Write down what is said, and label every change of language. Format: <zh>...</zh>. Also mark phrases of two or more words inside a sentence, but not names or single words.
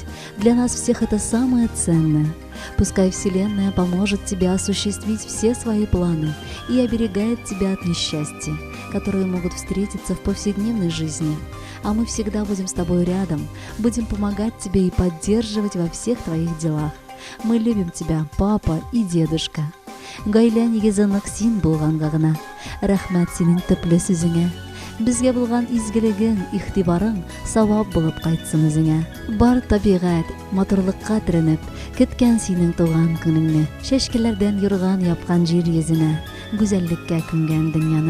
<ru>Для нас всех это самое ценное. Пускай Вселенная поможет тебе осуществить все свои планы и оберегает тебя от несчастья, которые могут встретиться в повседневной жизни. А мы всегда будем с тобой рядом, будем помогать тебе и поддерживать во всех твоих делах. Мы любим тебя, папа и дедушка.</ru> <tt>Гаилә нигезе нык син булганга гына. Рәхмәт синең төпле сүзеңә. Безгә булган изгелегең, игътибарың савап булып кайтсын үзеңә. Бар табигать, матурлыкка төренеп, көткән синең туган көнеңне. Шәшкеләрдән юрган япкан җир йөзенә, гүзәллеккә күмгән дөньяны.</tt>